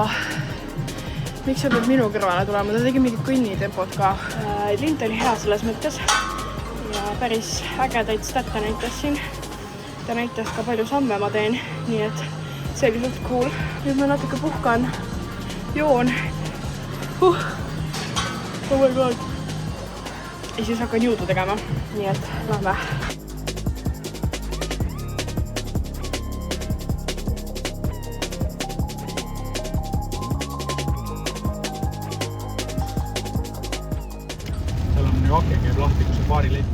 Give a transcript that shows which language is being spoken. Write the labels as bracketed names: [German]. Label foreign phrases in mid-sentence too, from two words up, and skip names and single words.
[Estonian] Miks sa pead minu kõrvale tulema? Ta tegi mingid kõnnitempod ka. Lint oli hea selles mõttes ja päris ägedaid statte näitas siin. Ta näitas ka palju samme ma teen, nii et see oli suht cool. Nüüd ma natuke puhkan, joon. [English] Oh my god. [Estonian] Ja siis hakkan juudu tegema, nii et lähme. Seal on ju ake käib lahti, kui see baarilett.